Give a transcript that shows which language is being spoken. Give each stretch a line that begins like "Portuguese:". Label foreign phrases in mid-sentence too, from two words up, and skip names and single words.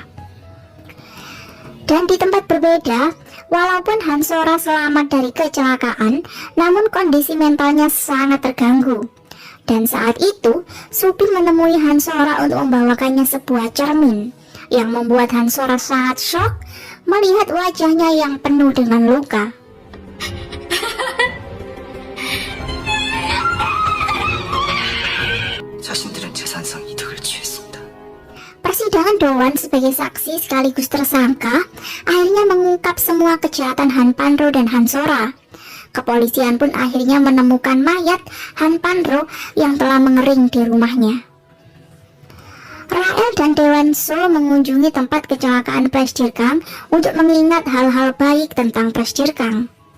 Indonesian: Dan di tempat berbeda, walaupun Han Sora selamat dari kecelakaan, namun kondisi mentalnya sangat terganggu. Dan saat itu, Supin menemui Han Sora untuk membawakannya sebuah cermin, yang membuat Han Sora sangat shock melihat wajahnya yang penuh dengan luka.
Korean: 자신들은 재산상 이득을 취했습니다.
Indonesian: Persidangan Dowan sebagai saksi sekaligus tersangka akhirnya mengungkap semua kejahatan Han Pandro dan Han Sora. Kepolisian pun akhirnya menemukan mayat Han Pandro yang telah mengering di rumahnya. Rael dan Dewan Su mengunjungi tempat kecelakaan Presdir Kang untuk mengingat hal-hal baik tentang Presdir Kang.